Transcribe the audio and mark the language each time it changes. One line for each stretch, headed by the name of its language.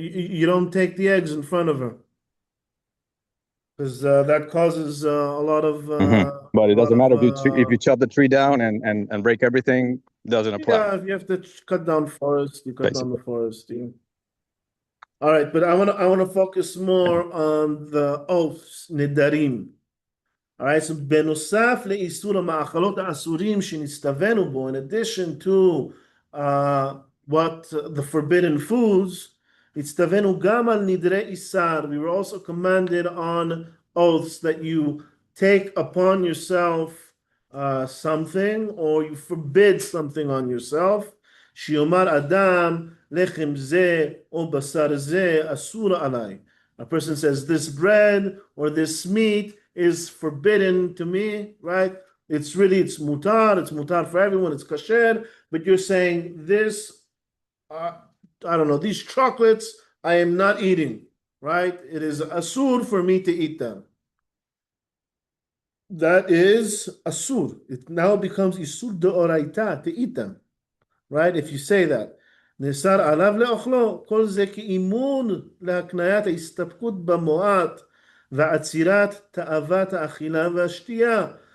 English: You don't take the eggs in front of her, because that causes a lot of. But it doesn't matter if you chop the tree down and break everything. Doesn't apply. Yeah, if you have to cut down forest, you cut down the forest. Yeah. All right, but I want to focus more on the oaths, nidarim. All right, so
Hebrew: בנוסף לאיסור המאכלות האסורים שנסתווינו בו,
English: in addition to what the forbidden foods,
Hebrew: הצטווינו גם על נדרי איסר.
English: We were also commanded on oaths that you take upon yourself something, or you forbid something on yourself.
Hebrew: שיאמר אדם לחם זה או בשר זה אסור עליי.
English: A person says, this bread or this meat is forbidden to me, right? It's mutar for everyone, it's kasher, but you're saying this, I don't know, these chocolates, I am not eating, right? It is asur for me to eat them. That is asur. It now becomes isur deoraita, to eat them, right? If you say that.
Hebrew: נאסר עליו לאוכלו, כל זה כאימון להקניית ההסתפקות במועט ועצירת תאוות האכילה והשתייה.